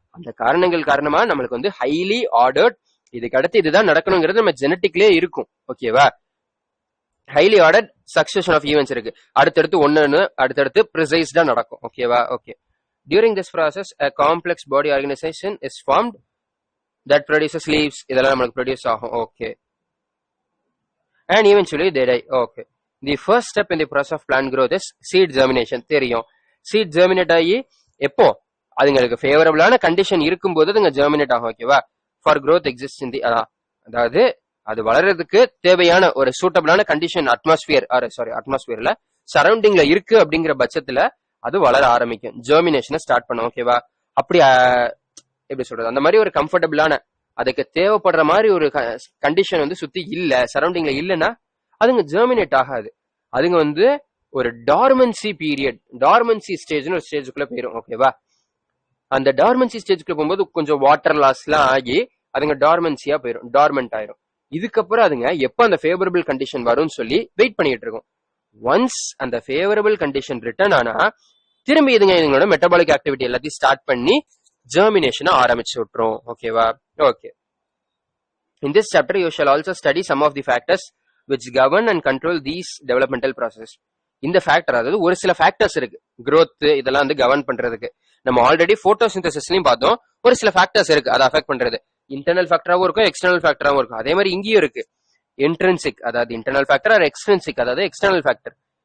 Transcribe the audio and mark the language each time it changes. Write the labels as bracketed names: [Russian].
[Tamil] அந்த காரணங்கள் காரணமா நம்மளுக்கு வந்து ஹைலி ஆர்டர்ட், இதுக்கு அடுத்து இதுதான் நடக்கணுங்கிறது நம்ம ஜெனட்டிக்லயே இருக்கும். ஓகேவா. Highly ordered succession of events இருக்கு, அடுத்தடுத்து ஒன்னு அடுத்தடுத்து ப்ரிசைஸ்டா நடக்கும். ஓகேவா. [English] Okay, during this process a complex body organization is formed that produces leaves. [Tamil] இதெல்லாம் நம்மளுக்கு ப்ரொடியூஸ் ஆகும். [English] Okay, and eventually they die. Okay. The first step in the process of plant growth is seed germination. [Tamil] தெரியும். seed germinate ஆகி எப்போ அதுங்களுக்கு ஃபேவரபிளான condition இருக்கும்போது அதுங்க germinate ஆகும். ஓகேவா? For [English] growth exists in the [Tamil] அதாவது அது வளர்றதுக்கு தேவையான ஒரு சூட்டபிளான கண்டிஷன் அட்மாஸ்பியர்ல சரௌண்டிங்ல இருக்கு அப்படிங்கிற பட்சத்துல அது வளர ஆரம்பிக்கும், ஜெர்மினேஷனை ஸ்டார்ட் பண்ணும். ஓகேவா? அப்படி எப்படி சொல்றது, அந்த மாதிரி ஒரு கம்ஃபர்டபிளான அதுக்கு தேவைப்படுற மாதிரி ஒரு கண்டிஷன் வந்து சுத்தி இல்ல, சரௌண்டிங்ல இல்லைன்னா அதுங்க ஜெர்மினேட் ஆகாது. அதுங்க வந்து ஒரு டார்மன்சி பீரியட், டார்மன்சி ஸ்டேஜ்னு ஒரு ஸ்டேஜுக்குள்ள போயிடும். ஓகேவா? அந்த டார்மன்சி ஸ்டேஜுக்குள்ள போகும்போது கொஞ்சம் வாட்டர் லாஸ் எல்லாம் ஆகி அதுங்க டார்மன்சியா போயிடும், டார்மெண்ட் ஆயிரும். இதுக்கப்புறம் அதுங்க எப்ப அந்த ஃபேவரபிள் கண்டிஷன் வரும்னு சொல்லி வெயிட் பண்ணிட்டு இருக்கும். ஒன்ஸ் அந்த ஃபேவரபிள் கண்டிஷன் ரிட்டர்ன் ஆனா திரும்பி இதுங்களோட மெட்டபாலிக் ஆக்டிவிட்டி எல்லாத்தையும் ஸ்டார்ட் பண்ணி ஜெர்மினேஷனை ஆரம்பிச்சு விட்டுரும். ஓகேவா? Okay. [English] In this chapter you shall also study some of the factors which govern and control these developmental process. [Tamil] இந்த ஃபேக்டர், அதாவது ஒரு சில ஃபேக்டர்ஸ் இருக்கு growth இதெல்லாம் வந்து கவர்ன் பண்றதுக்கு. நம்ம ஆல்ரெடி போட்டோசிந்தசிஸ்லயும் பார்த்தோம், ஒரு சில ஃபேக்டர்ஸ் இருக்கு அதை அஃபெக்ட் பண்றது. இன்டர்னல் ஃபேக்டராவும் இருக்கும், எக்ஸ்டர்னல் ஃபேக்டராவும் இருக்கும். அதே மாதிரி இங்கேயும் இருக்கு இன்ட்ரின்சிக், அதாவது இன்டர்னல் ஃபேக்டர் ஆர் எக்ஸ்ட்ரின்சிக், அதாவது எக்ஸ்டர்னல் ஃபேக்டர்.